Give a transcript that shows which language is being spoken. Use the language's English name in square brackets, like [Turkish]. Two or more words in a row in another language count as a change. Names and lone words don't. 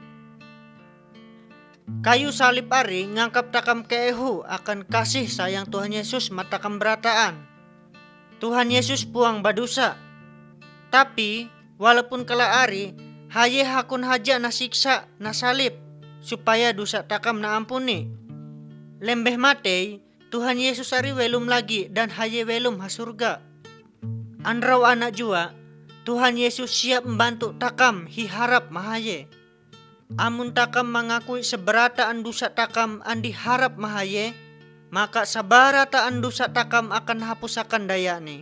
[Ma'anyan] Kayu salib ari ngangkap takam keehu akan [Indonesian] kasih sayang [Ma'anyan] Tuhan Yesus matakam berataan. Tuhan Yesus puang badusa. Tapi walaupun kala ari haye hakun haja nasiksa na salib supaya dosa takam na ampuni. Lembeh matei Tuhan Yesus ari welum lagi dan haye welum ha surga. Anrau anak jua Tuhan Yesus siap membantu takam hiharap mahaye. Amun takam mengakui seberataan dosa takam andi harap mahaye, maka sabarataan dosa takam akan hapusakan dayane.